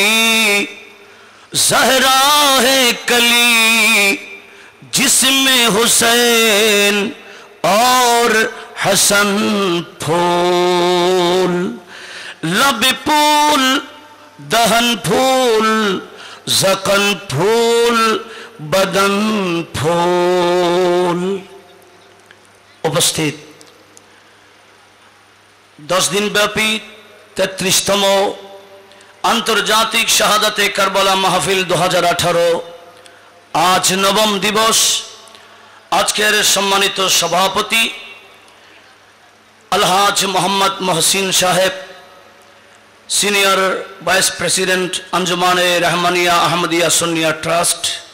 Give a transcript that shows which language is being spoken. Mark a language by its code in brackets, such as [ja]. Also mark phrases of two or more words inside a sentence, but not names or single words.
[ur] زہرا ہے کلی جس میں حسین اور حسن پھول لب پھول دہن پھول زکن پھول بدن پھول উপস্থিত [bn] 10 दिन ব্যাপী 33তম আন্তর্জাতিক শাহাদাতে কারবালা মাহফিল 2018 আজ নবম দিবস। আজকের সম্মানিত সভাপতি আলহাজ মোহাম্মদ মহসিন সাহেব, সিনিয়র ভাইস প্রেসিডেন্ট আঞ্জুমানে রহমানিয়া আহমদিয়া সুন্নিয়া ট্রাস্ট,